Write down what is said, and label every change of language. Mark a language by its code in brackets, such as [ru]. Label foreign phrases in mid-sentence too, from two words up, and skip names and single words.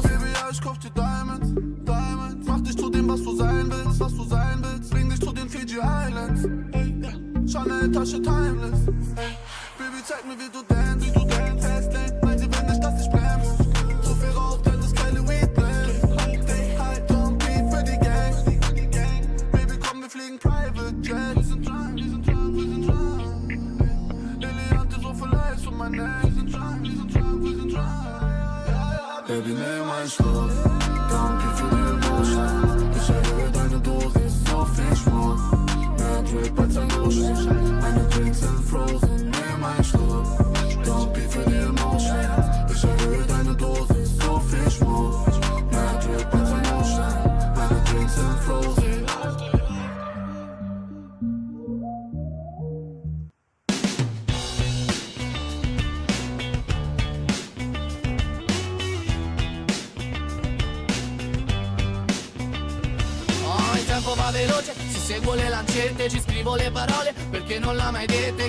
[de] Baby, ja, ich kauf dir [en] Diamonds, Diamonds. [de] Mach dich zu dem, was du sein willst, was du sein willst. Bring dich zu den Fiji Islands. Chanel Tasche timeless. Baby, zeig mir, wie du [en] dance, Fastlane, [de] weil sie will nicht, dass ich bremse. So viel Rauch, denn das geile Weed blendet. [en] Stay high, don't pee [de] für die Gang. Baby, komm, wir fliegen [en] Private Jet. [de] Wir sind drunk. Eliante, so viel Eis um mein Neck. Wir sind drunk. Baby, nimm einen Schluck, [en] don't pee [de] für die Emotions. Ich erhöhe deine Dosis, so viel Schmuck. Mehr Drip als ein Ocean, meine Drinks sind frozen. Nimm einen Schluck, [en] don't pee [de] für die Emotions. Ich erhöhe deine Dosis, so viel Schmuck. Mehr Drip als ein Ocean, meine Drinks sind frozen. [it] Va veloce, si seguo le lancette, ci scrivo le parole perché non l'ha mai dette.